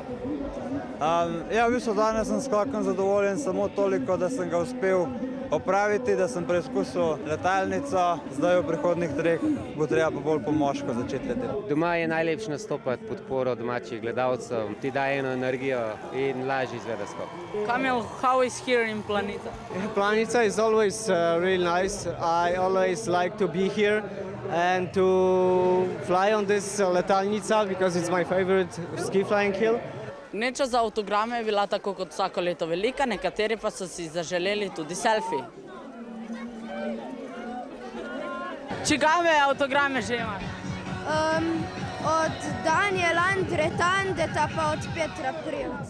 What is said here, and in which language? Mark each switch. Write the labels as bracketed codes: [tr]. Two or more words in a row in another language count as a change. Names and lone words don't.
[sl] Ja, v bistvu danes sem skokom zadovoljen samo toliko, da sem ga uspel opraviti, da sem preizkusil letalnico, zdaj v prihodnih treh bo treba pa bolj po moško začeti leteti. Doma je najlepše nastopati podporo domačih gledalcev, ti daje eno energijo in lažje izvede skok. [en] Kamil, how is here in Planica? Planica is always really nice. I always like to be here and to fly on this letalnica because it's my favorite ski flying hill. [sl] Gneča za avtograme je bila tako kot vsako leto velika, nekateri pa so si zaželeli tudi selfie. Čigave avtograme že imaš? Od Daniela Andretandeta pa od Petra Prevca.